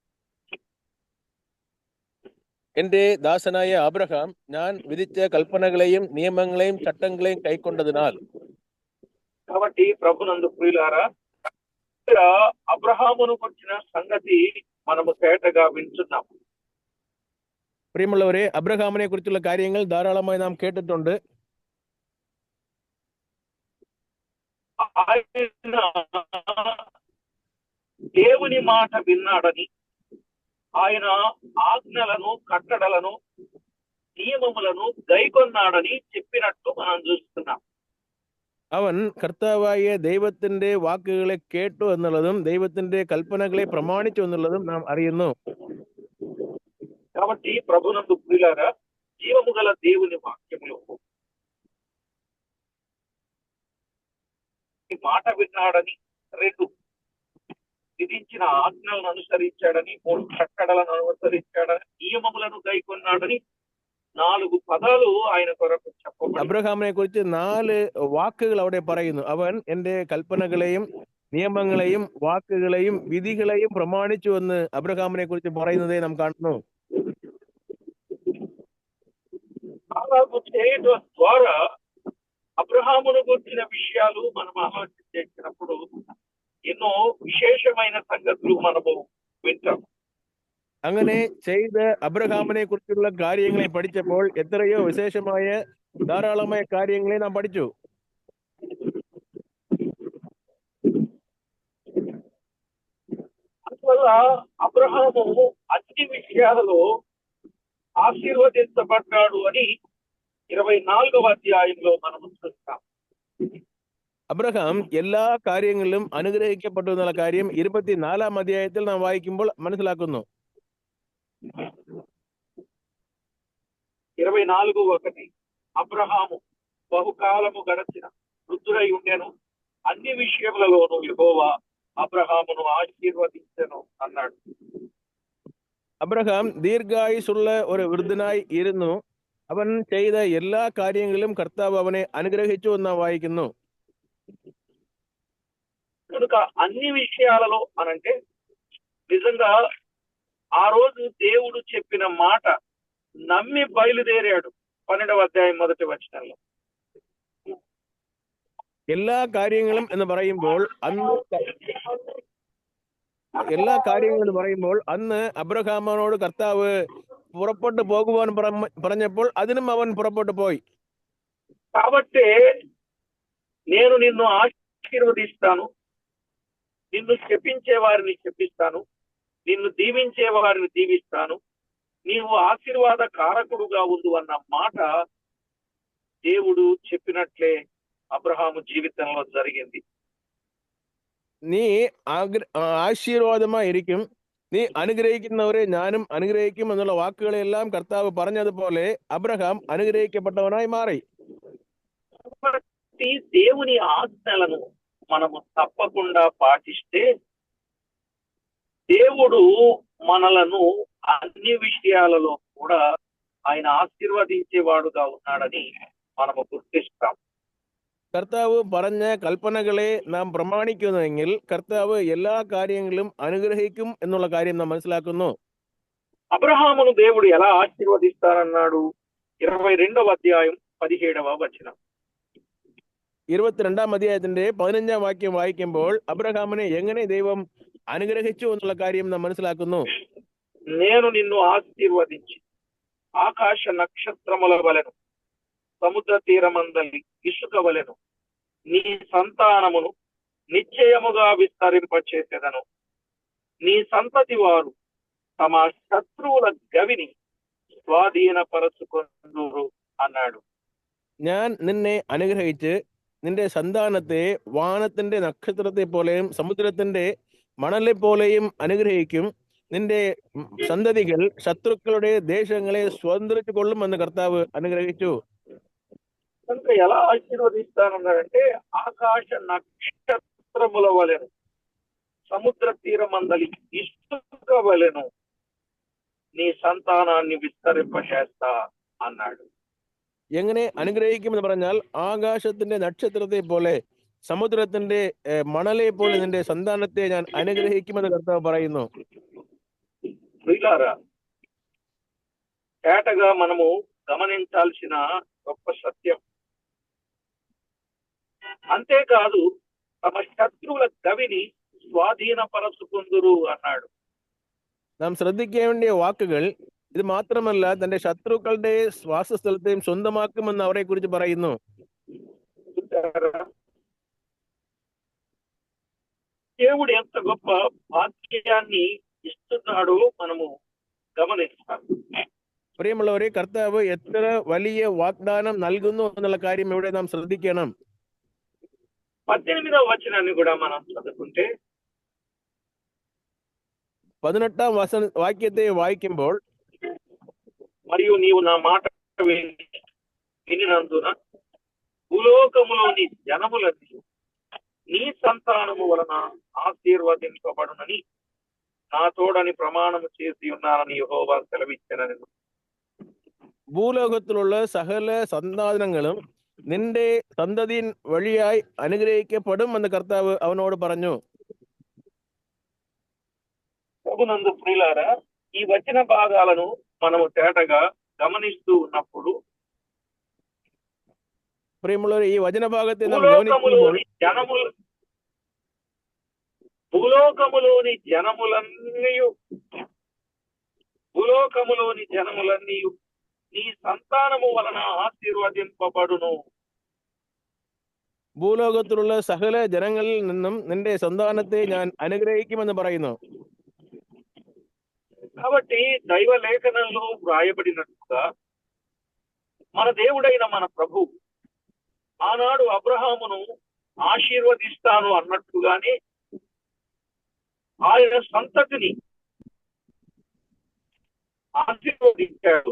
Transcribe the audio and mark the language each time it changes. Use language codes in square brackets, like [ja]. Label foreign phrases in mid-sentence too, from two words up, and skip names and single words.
[ml] എന്റെ ദാസനായ അബ്രഹാം ഞാൻ വിധിച്ച കൽപ്പനകളെയും നിയമങ്ങളെയും ചട്ടങ്ങളെയും കൈക്കൊണ്ടതിനാൽ. [te] కాబట్టి ప్రభునందు ప్రియులారా, ఇక్కడ అబ్రహామును గురించిన సంగతి మనము తేటగా వింటున్నాం. [ml] പ്രിയമുള്ളവരെ, അബ്രഹാമിനെ കുറിച്ചുള്ള കാര്യങ്ങൾ ധാരാളമായി നാം കേട്ടിട്ടുണ്ട്. [te] ఆయన దేవుని మాట విన్నాడని, ఆయన ఆజ్ఞలను, కట్టడలను, నియమములను గైకొన్నాడని చెప్పినట్టు మనం చూస్తున్నాం. [ml] അവൻ കർത്താവായ ദൈവത്തിന്റെ വാക്കുകളെ കേട്ടു എന്നുള്ളതും ദൈവത്തിന്റെ കൽപ്പനകളെ പ്രമാണിച്ചു എന്നുള്ളതും നാം അറിയുന്നു. [te] కాబట్టి ప్రభునందు ప్రియులారా, జీవము గల దేవుని వాక్యములో మాట విన్నాడని 2, ఆయన ఆజ్ఞలను అనుసరించాడని, 3 కట్టడలను అనుసరించాడని, నియమములను గైకొన్నాడని 4 പദാలు ఆయన కొరకు చెప్పబడి [ml] അബ്രഹാമിനെ കുറിച്ച് 4 വാക്കുകൾ അവിടെ പറയുന്നു. അവൻ എന്റെ കൽപ്പനകളെയും നിയമങ്ങളെയും വാക്കുകളെയും വിധികളെയും പ്രമാണിച്ചു എന്ന് അബ്രഹാമിനെ കുറിച്ച് പറയുന്നതേ നാം കാണുന്നു. [te] అలాగూ చేయడం ద్వారా అబ్రహామును గురించిన విషయాలు మనం ఆలోచన చేసినప్పుడు ఎన్నో విశేషమైన సంగతులు మనము వింటాం. [ml] അങ്ങനെ ചെയ്ത അബ്രഹാമിനെ കുറിച്ചുള്ള കാര്യങ്ങളെ പഠിച്ചപ്പോൾ എത്രയോ വിശേഷമായ ധാരാളമായ കാര്യങ്ങളെ നാം പഠിച്ചു. [te] అందువల్ల అబ్రహాము అన్ని విషయాలలో ఆశీర్వదించబడ్డాడు అని 24వ అధ్యాయంలో మనము చూస్తాం. [ml] അബ്രഹാം എല്ലാ കാര്യങ്ങളിലും അനുഗ്രഹിക്കപ്പെട്ടു എന്നുള്ള കാര്യം 24-ാം അധ്യായത്തിൽ നാം വായിക്കുമ്പോൾ മനസ്സിലാക്കുന്നു. [te] 24:1 అబ్రహాము బహుకాలము గడచిన వృద్ధుడై ఉండెను, అన్ని విషయములలోనూ యెహోవా అబ్రహామును ఆశీర్వదించెను అన్నాడు. [ml] അബ്രഹാം ദീർഘായുസുള്ള ഒരു വൃദ്ധനായി ഇരുന്നു. അവൻ ചെയ്ത എല്ലാ കാര്യങ്ങളിലും കർത്താവ് അവനെ അനുഗ്രഹിച്ചു എന്ന് വായിക്കുന്നു. [te] కనుక అన్ని విషయాలలో అనంటే నిజంగా ఆ రోజు దేవుడు చెప్పిన మాట నమ్మి బయలుదేరాడు. 12వ అధ్యాయం 1వ వచనంలో [ml] എല്ലാ കാര്യങ്ങളും എന്ന് പറയുമ്പോൾ അന്ന് അബ്രഹാമിനോട് കർത്താവ് പുറപ്പെട്ടു പോകുവാൻ പറഞ്ഞപ്പോൾ അതിനും അവൻ പുറപ്പെട്ടു പോയി. [te] కాబట్టి నేను నిన్ను ఆశీర్వదిస్తాను, నిన్ను శపించే వారిని శపిస్తాను, నిన్ను దీవించే వారిని దీవిస్తాను, నీవు ఆశీర్వాద కారకుడుగా ఉండు అన్న మాట దేవుడు చెప్పినట్లే അബ്രഹാം ജീവിതത്തിലോ జరిగింది. [ml] നീ ആശീർവാദമായിരിക്കും, നീ അനുഗ്രഹിക്കുന്നവരെ ഞാനും അനുഗ്രഹിക്കും എന്നുള്ള വാക്കുകളെല്ലാം കർത്താവ് പറഞ്ഞതുപോലെ അബ്രഹാം അനുഗ്രഹിക്കപ്പെട്ടവനായി മാറി. [te] దేవుని ఆజ్ఞలను మనము తప్పకుండా పాటిస్తే దేవుడు మనలను అన్ని విషయాలలో కూడా ఆయన ఆశీర్వదించేవాడుగా ఉన్నాడని మనము గుర్తిస్తాం. [ml] കർത്താവ് പറഞ്ഞ കൽപ്പനകളെ നാം പ്രമാണിക്കുന്നുവെങ്കിൽ കർത്താവ് എല്ലാ കാര്യങ്ങളും അനുഗ്രഹിക്കും എന്നുള്ള കാര്യം നാം മനസ്സിലാക്കുന്നു. [te] అబ్రహామును దేవుడు ఎలా ఆశీర్వదిస్తారన్నాడు? 22వ అధ్యాయం 17వ వచనం. [ml] 22-ാം അധ്യായത്തിന്റെ 15-ാം വാക്യം വായിക്കുമ്പോൾ അബ്രഹാമിനെ എങ്ങനെ ദൈവം അനുഗ്രഹിച്ചു എന്നുള്ള കാര്യം നാം മനസ്സിലാക്കുന്നു. [te] నేను నిన్ను ఆశీర్వదించి ఆకాశ నక్షత్రముల వలెను సముద్ర తీరమందలి ఇసుక వలెను నీ సంతానమును నిశ్చయముగా విస్తరింపచేసెదను, నీ సంతతి వారు తమ శత్రువుల గవిని స్వాధీనపరచుకొందురు అన్నాడు. [ml] ഞാൻ നിന്നെ അനുഗ്രഹിച്ച് നിന്റെ സന്താനത്തെ വാനത്തിന്റെ നക്ഷത്രത്തെ പോലെയും സമുദ്രത്തിന്റെ മണലെ പോലെയും അനുഗ്രഹിക്കും, നിന്റെ സന്തതികൾ ശത്രുക്കളുടെ ദേശങ്ങളെ സ്വതന്ത്രിച്ചു കൊള്ളുമെന്ന് കർത്താവ് അനുഗ്രഹിച്ചു. [te] కనుక ఎలా ఆశీర్వదిస్తానన్నాడంటే ఆకాశ నక్షత్రముల వలెను సముద్ర తీరమందలి ఇసుక వలెను నీ సంతానాన్ని విస్తరింపచేస్తా అన్నాడు. [ml] എങ്ങനെ അനുഗ്രഹിക്കുമെന്ന് പറഞ്ഞാൽ ആകാശത്തിന്റെ നക്ഷത്രത്തെ പോലെ സമുദ്രത്തിന്റെ മണലെ പോലെ നിന്റെ സന്താനത്തെ ഞാൻ അനുഗ്രഹിക്കുമെന്ന് കർത്താവ് പറയുന്നു. [te] ప్రియులారా, ఏటగా మనము గమనించాల్సిన గొప్ప సత్యం. అంతేకాదు తమ శత్రువుల గవిని స్వాధీనపరచుకుందురు అన్నాడు. [ml] നാം ശ്രദ്ധിക്കേണ്ട വാക്കുകൾ ഇത് മാത്രമല്ല, തന്റെ ശത്രുക്കളുടെ വാസസ്ഥലത്തെയും സ്വന്തമാക്കുമെന്ന് അവരെ കുറിച്ച് പറയുന്നു. [te] దేవుడు ఎంత గొప్ప భాగ్యాన్ని ఇస్తున్నాడో మనము గమనిస్తాం. [ml] പ്രിയമുള്ളവരെ, കർത്താവ് എത്ര വലിയ വാഗ്ദാനം നൽകുന്നു എന്നുള്ള കാര്യം ഇവിടെ നാം ശ്രദ്ധിക്കണം. [te] 18వ వచనాన్ని కూడా మనం చదువుకుంటే [ml] 18-ാം വാക്യത്തെ വായിക്കുമ്പോൾ, [te] మరియు నీవు నా మాట వినినందున భూలోకములోని జనములన్నీ నీ సంతానము వలన ఆశీర్వదింపబడునని నా తోడని ప్రమాణము చేసి ఉన్నానని యెహోవా సెలవిచ్చెనని. [ml] ഭൂലോകത്തിലുള്ള സകല സന്താനങ്ങളും നിന്റെ സന്തതിயின் വഴിയായി അനുഗ്രഹിക്കപ്പെടും എന്ന് കർത്താവ് അവനോട് പറഞ്ഞു. [te] ప్రభునందు ప్రియులారా, ఈ వచన భాగాలను మనము తేటగా గమనిస్తూ ఉన్నప్పుడు [ml] പ്രിയമുള്ളവരെ, ഈ വചനഭാഗത്തെ നാം ഗമനിക്കുമ്പോൾ [te] భూలోకములోని జనములన్నీ నీ సంతానము వలన ఆశీర్వదింపబడును. [ml] ഭൂലോകത്തിലുള്ള സകല ജനങ്ങളിൽ നിന്നും നിന്റെ സന്താനത്തെ ഞാൻ അനുഗ്രഹിക്കുമെന്ന് പറയുന്നു. [te] కాబట్టి దైవ లేఖనంలో వ్రాయబడినట్టుగా మన దేవుడైన మన ప్రభు ఆనాడు అబ్రహామును ఆశీర్వదిస్తాను అన్నట్టుగానే ఆయన సంతతిని ఆశీర్వదించాడు.